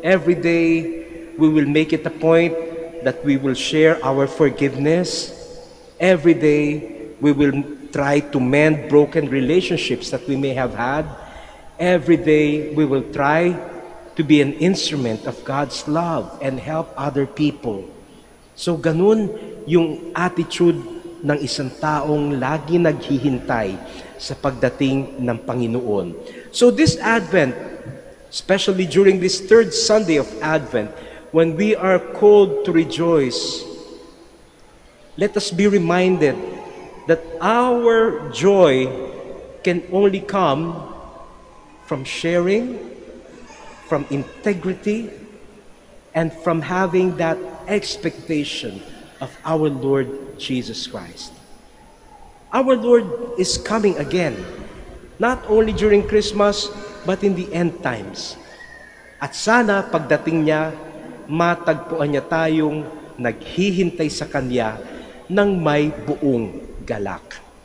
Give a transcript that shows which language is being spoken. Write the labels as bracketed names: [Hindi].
[English] Every day we will make it a point that we will share our forgiveness. Every day we will try to mend broken relationships that we may have had. Every day we will try to be an instrument of God's love and help other people. [Filipino] So ganun yung attitude ng isang taong lagi naghihintay sa pagdating ng Panginoon. [English] So this Advent, especially during this third Sunday of Advent, when we are called to rejoice, let us be reminded that our joy can only come from sharing, from integrity, and from having that expectation of our Lord Jesus Christ. Our Lord is coming again, not only during Christmas, but in the end times. [Filipino] At sana pagdating niya, matagpuan niya tayong naghihintay sa Kanya ng may buong galak.